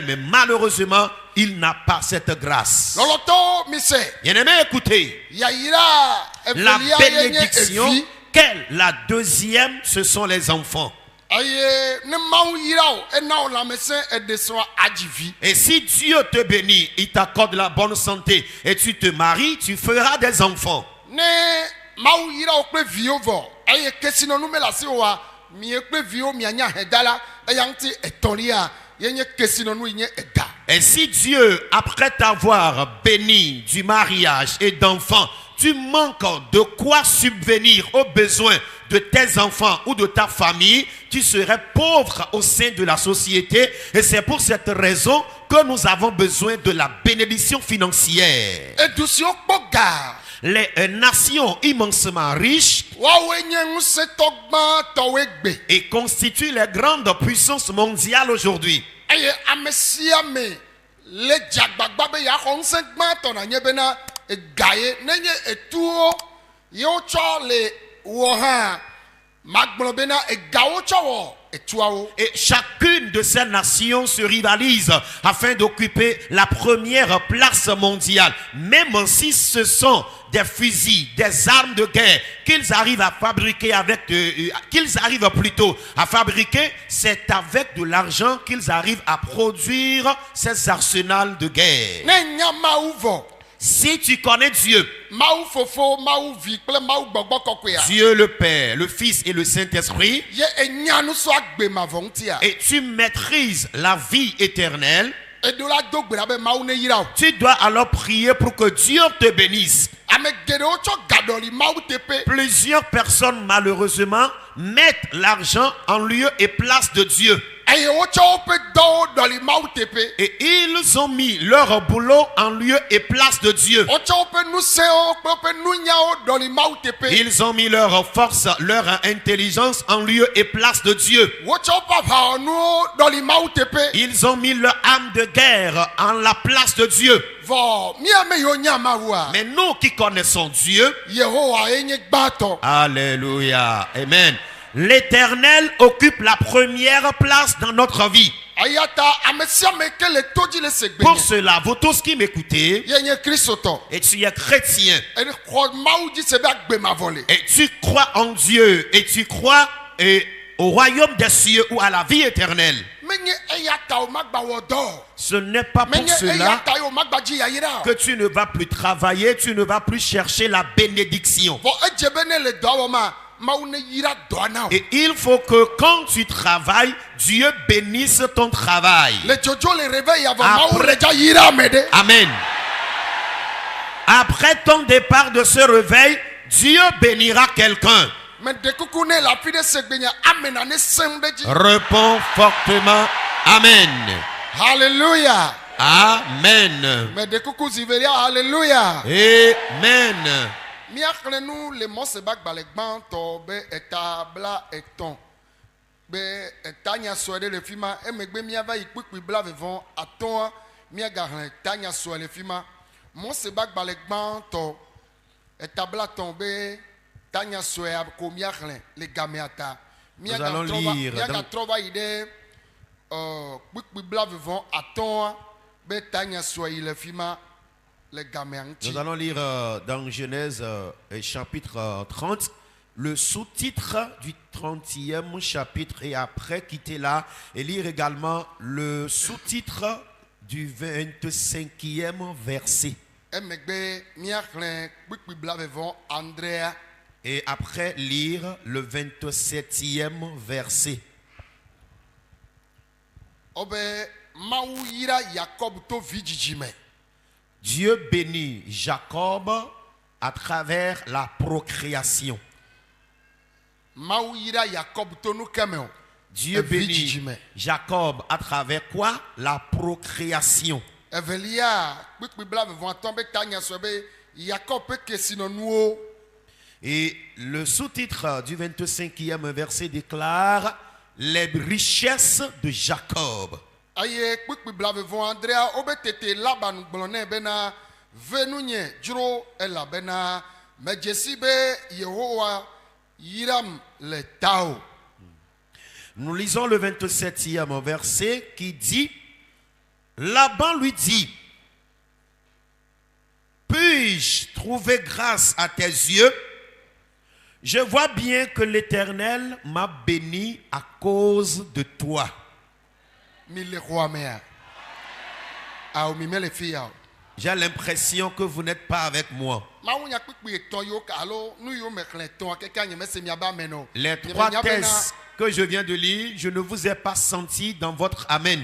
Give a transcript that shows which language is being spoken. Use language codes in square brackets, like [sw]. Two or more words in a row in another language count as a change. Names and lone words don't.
[fr] Mais malheureusement, il n'a pas cette grâce. [ee] Lɔlɔtɔ mise [fr] Bien-aimé, écoutez, [ee] yayira la evelia ye nye [fr] bénédiction, [ee] evi [fr] quelle? La deuxième, ce sont les enfants. [ee] eye ne Mawu yira o ena wo lãmesẽ eɖe srɔ̃ adzi vi. [fr] Et si Dieu te bénit, il t'accorde la bonne santé et tu te maries, tu feras des enfants. [ee] Ne Mawu yira wo kple viwo vɔ eye kesinɔnu me le asi woa mie kple viwo mianya heda la eya ŋuti etɔ̃lia ye nye kesinɔnu yi nye eda. [fr] Et si Dieu, après t'avoir béni du mariage et d'enfants, tu manques de quoi subvenir aux besoins de tes enfants ou de ta famille, tu serais pauvre au sein de la société. Et c'est pour cette raison que nous avons besoin de la bénédiction financière. [ee] Edu siwo kpɔ ga [fr] Les nations immensément riches [ee] woawoe nye ŋusẽtɔ gbãtɔwoe gbe [fr] et constituent les grandes puissances mondiales aujourd'hui. [ee] eye ame sia me le dzagbagba be yaxɔ ŋusẽ gbãtɔ nanye bena ega ye nenye etuwo ye wotsɔ le wɔ hã magblɔ bena egawo tsɔ wɔ etuawo. [fr] Et chacune de ces nations se rivalise afin d'occuper la première place mondiale. Même si ce sont des fusils, des armes de guerre qu'ils arrivent à fabriquer qu'ils arrivent plutôt à fabriquer, c'est avec de l'argent qu'ils arrivent à produire ces arsenals de guerre. [ee] Ne nya Mawu vɔ [fr] Si tu connais Dieu, [ee] Mawu fofo Mawu vi kple Mawu gbɔgbɔ kɔkɔea [fr] Dieu le Père, le Fils et le Saint-Esprit, [ee] ye enya nu sɔ agbe mavɔ ŋutia [fr] et tu maîtrises la vie éternelle, [ee] eɖo la do gbe ɖa be Mawu ne yira o. [fr] tu dois alors prier pour que Dieu te bénisse. [ee] Ame geɖewo tsɔ gaɖɔli Mawu teƒe [fr] Plusieurs personnes, malheureusement, mettent l'argent en lieu et place de Dieu. [ee] eye wotsɔ woƒe dɔwo ɖɔli Mawu teƒe. [fr] Et ils ont mis leur boulot en lieu et place de Dieu. [ee] Wotsɔ woƒe nusẽwo kple woƒe nunyawo ɖɔli Mawu teƒe. [fr] Ils ont mis leur force, leur intelligence en lieu et place de Dieu. [ee] Wotsɔ woƒe aʋawɔnuwo ɖɔli Mawu teƒe. [fr] Ils ont mis leur âme de guerre en la place de Dieu. [ee] Vɔ míame yiwo nya Mawua [fr] Mais nous qui connaissons Dieu, [ee] Yehowa ye nye gbãtɔ. [fr] Alléluia, Amen. l'Éternel occupe la première place dans notre vie. [ee] ayata ame sia ame ke le to dzi le segbe [fr] Pour cela, vous tous qui m'écoutez, [ee] ye nye kristotɔ [fr] et tu es chrétien, [ee] ene xɔ mawu dzi se be agbemavɔ le [fr] et tu crois en Dieu, et tu crois au royaume des cieux ou à la vie éternelle, [ee] menye eya ta o magba wɔ dɔ [fr] ce n'est pas pour [ee] menye eya [fr] cela [ee] ta ye o magba dzi yayira [fr] que tu ne vas plus travailler, tu ne vas plus chercher la bénédiction. [ee] vɔ edze be ne le dɔ wɔ ma mawu ne yira dɔa na o [fr] Et il faut que quand tu travailles, Dieu bénisse ton travail. [ee] le dzodzo le réveil avɔ [fr] Après- [ee] mawu le dza yira ame ɖe [fr] Amen. Après ton départ de ce réveil, Dieu bénira quelqu'un. [ee] me ɖekuku ne le afi ɖe segbe nye amena ne sem ɖe dzi [fr] Réponds fortement. Amen. hallelujah Amen. [ee] me ɖekuku zivelia hallelujah [fr] Amen. [ee] míaxlẽ nu le Mɔseba gbalẽ gbãtɔ be eta bla etɔ̃ be eta nyasɔe ɖe le fi ma emegbe míava yi kpukpui bla vevɔ atɔ̃a míagaxlẽ eta nyasɔe le fi ma Mɔseba gbalẽ gbãtɔ eta bla tɔ̃ be ta nyasɔe ko míaxlẽ le gamea ta [fr] Nous allons lire dans- [ee] míagatrɔ va yi ɖe kpukpui bla vevɔ atɔ̃a be ta nyasɔe yi le fi ma le gamea ŋuti. [fr] Nous allons lire dans Genèse chapitre 30, le sous-titre du 30e chapitre, et après quitter là et lire également le sous-titre du 25e verset. [ee] Emegbe míaxlẽ kpukpui bla vevɔ Andrea [fr] Et après lire le 27e verset. [ee] obe Mawu yira Yakob to vi dzidzi me. [fr] Dieu bénit Jacob à travers la procréation. [ee] Mawu yira Yakob to nu ke me o. [fr] Dieu [ee] Vi dzidzi [fr] bénit [ee] me. [fr] Jacob à travers quoi? La procréation. [ee] Evelia kpukpui bla vevɔ atɔ̃ be ta nyasɔ be Yakob ƒe kesinɔnuwo. [fr] Et le sous-titre du 25e verset déclare les richesses de Jacob. [ee] Eye kpukpui bla vevɔ Andrea wobe tete Laban gblɔ nɛ bena ve nu nye dzro elabena medze si be Yehowa yiram le tawò. [fr] Nous lisons le 27e verset qui dit, Laban lui dit, puis-je trouver grâce à tes yeux? Je vois bien que l'Éternel m'a béni à cause de toi. [ee] Mi le xɔa mea. Awo mi me le fi ya o. [fr] J'ai l'impression que vous n'êtes pas avec moi. [ee] Mawu nya kpukpui etɔ̃ yiwo ka alo nu yiwo me xlẽ etɔ̃a keke nye mese miaba ame no. [fr] Les [ee] Nye [fr] trois [ee] me nya bena [fr] thèses que je viens de lire, je ne vous ai pas senti dans votre Amen.